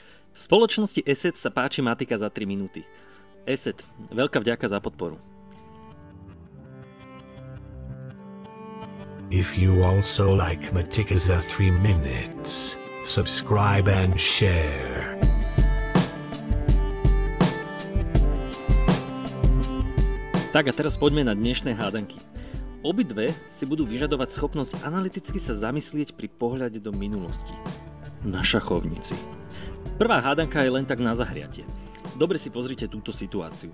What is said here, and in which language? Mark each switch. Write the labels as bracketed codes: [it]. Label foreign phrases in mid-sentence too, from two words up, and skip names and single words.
[sk] Spoločnosti ESET sa páči matika za 3 minúty. ESET, veľká vďaka za podporu. [en] If you also like Matika za 3 minutes, subscribe and share. [sk] Tak a teraz poďme na dnešné hádanky. Obidve si budú vyžadovať schopnosť analyticky sa zamyslieť pri pohľade do minulosti. Na šachovnici. Prvá hádanka je len tak na zahriatie. Dobre si pozrite túto situáciu.